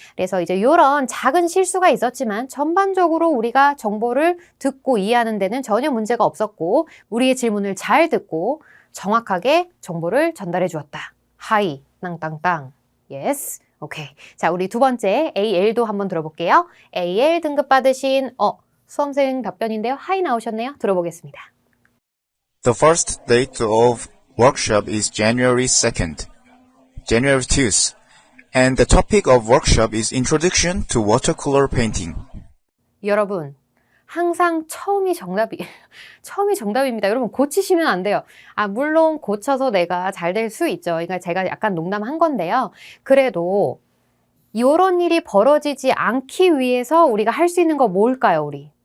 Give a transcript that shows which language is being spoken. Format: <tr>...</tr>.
<ko>그래서 이제 이런 작은 실수가 있었지만 전반적으로 우리가 정보를 듣고 이해하는 데는 전혀 문제가 없었고 우리의 질문을 잘 듣고 정확하게 정보를 전달해 주었다. 하이, 땅땅땅. Yes. 오케이. 자, 우리 두 번째 AL도 한번 들어볼게요. AL 등급 받으신 수험생 답변인데요. 하이 나오셨네요. 들어보겠습니다.</ko> <en>The first date of workshop is January 2nd. January 2th, and the topic of workshop is Introduction to Watercolor Painting.</en> <ko>여러분, 항상 처음이 정답입니다. 여러분 고치시면 안 돼요. 물론 고쳐서 내가 잘 될 수 있죠. 그러니까 제가 약간 농담한 건데요. 그래도 이런 일이 벌어지지 않기 위해서 우리가 할 수 있는 거 뭘까요, 우리?</ko>